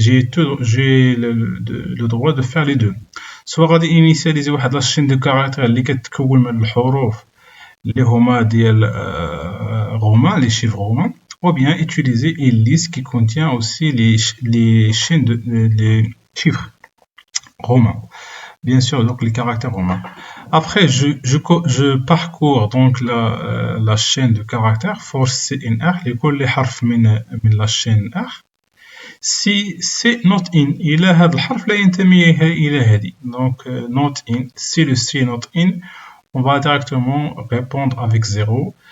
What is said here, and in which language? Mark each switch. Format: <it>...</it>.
<fr>J'ai le droit de faire les deux. Soit غادي initialiser واحد la chaîne de caractères</fr> <ar>اللي كتكون من الحروف اللي هما ديال</ar> <fr>romains, les chiffres romains, ou bien utiliser une liste qui contient aussi les chaînes les chiffres romains. Bien sûr, donc les caractères romains. Après, je parcours donc la chaîne de caractères for CNR,</fr> <ar>لكل حرف من</ar> <fr>la chaîne R. Si c'est not in,</fr> <ar>إلى هذا الحرف لا ينتمي إلى هذه.</ar> <fr>Donc, not in, si le C not in, on va directement répondre avec 0.</fr>